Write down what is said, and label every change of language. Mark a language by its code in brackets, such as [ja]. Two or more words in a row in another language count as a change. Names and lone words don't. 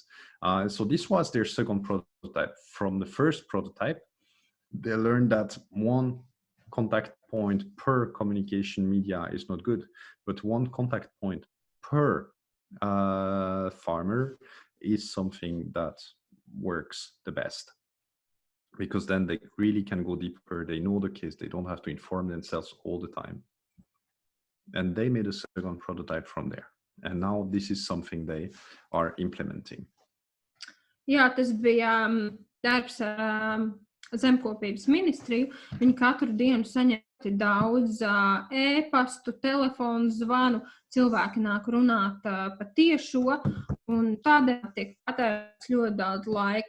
[en] So this was their second prototype. From the first prototype, they learned that one contact point per communication media is not good, but one contact point per farmer is something that works the best. Because then they really can go deeper, they know the case, they don't have to inform themselves all the time. And they made a second prototype from there. And now this is something they are implementing. [lv] Jā, tas bija darbs ar Zemkopības ministriju. Viņi katru dienu saņemti daudz e-pastu, telefonu zvanu, cilvēki nāk runāt pa tiešo, un tādēļ tiek patērēts ļoti daudz laika.